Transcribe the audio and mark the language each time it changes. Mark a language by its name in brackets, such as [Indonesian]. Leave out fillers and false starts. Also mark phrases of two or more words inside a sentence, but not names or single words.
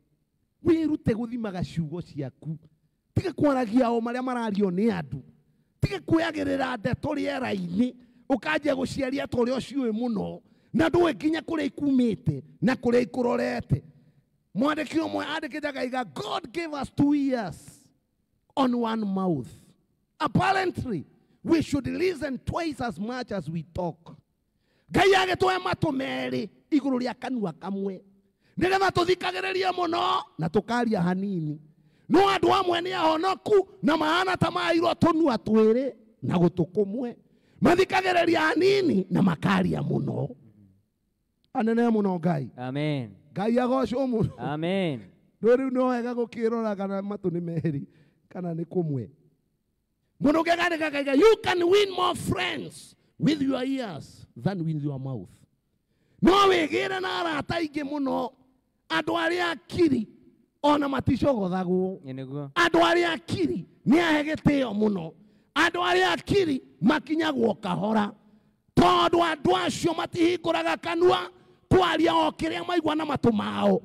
[Kikuyu] Wĩrute gũthimaga ciugo ciaku. Tiga kwaragia o marĩa marario nĩ andũ. tige kwĩagĩrĩra ndeto rĩera-inĩ ũkanjia gũciaria ta ũrĩa ũciũĩ mũno na ndũĩ nginya kũrĩa ikumĩte na kũrĩa ikũrorete. Mwandĩki ũmwe andĩkĩte akauga, [English] God gave us 2 ears on one mouth. Apparently, we should listen twice as much as we talk. [Kikuyu] Ngai agĩtũhe matũ merĩ igũrũ rĩa kanua kamwe nĩgetha tũthikagĩrĩrie mũno na tũkaria hanini. No andũ amwe nĩ ahonoku na mahana ta mairwo tũnua twĩrĩ na gũtũ kũmwe, mathikagĩrĩria hanini na makaria mũno. Anene mũno Ngai. Amen. Ngai agocwo mũno. Amen. Rĩu no wega gũkĩrora kana matũ nĩ merĩ kana nĩ kũmwe. Mũndũ ũngĩ akauga, [English] you can win more friends with your ears than with your mouth. [Kikuyu] No wĩgĩre na arata aingĩ mũno, andũ arĩa akiri ona maticogothagwo. Andũ arĩa akiri nĩ ahe gĩtĩo mũno. Andũ arĩa akiri makinyagwo kahora, tondũ andũ acio matihingũraga kanua kwaria o kĩrĩa maigua na matũ mao.